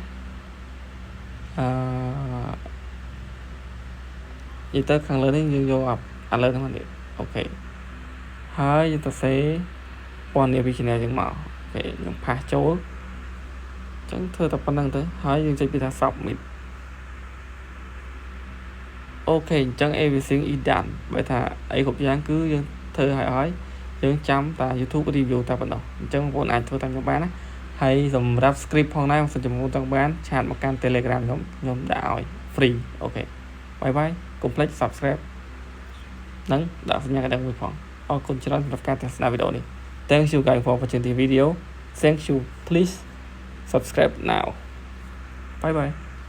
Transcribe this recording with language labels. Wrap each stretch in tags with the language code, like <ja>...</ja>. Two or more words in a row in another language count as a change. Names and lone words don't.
<km>និយាយទៅខាងលើនេះយើងយកអាលើហ្នឹងនេះអូខេហើយយើងទៅសេពណ៌នាមពី channel យើងមកអូខេខ្ញុំផាសចូលអញ្ចឹងធ្វើតែប៉ុណ្្នឹងទៅហើយយើងចុចពាក្យថា submit អូខេអញ្ចឹង</km> <en>everything is done</en> <km>បើថាអីគ្រប់យ៉ាងគឺយើងធ្វើហើយយើងចាំតា YouTube review តែប៉ុណ្ណោះអញ្ចឹងបងប្អូនអាចធ្វើតាមខ្ញុំបានណាហើយសម្រាប់ script ផងដែរខ្ញុំសូមជំនួសទាំងបានឆាតមកកាន់ Telegram ខ្ញុំដាក់ឲ្យ free អូខេ</km> <en>bye bye</en> <km>កុំភ្លេច subscribe និងដាក់សញ្ញាកណ្ដឹងមួយផងអរគុណច្រើនសម្រាប់ការទស្សនាវីដេអូនេះ</km> <en>Thank you guys for watching the video. Thank you. Please subscribe now. Bye bye.</en>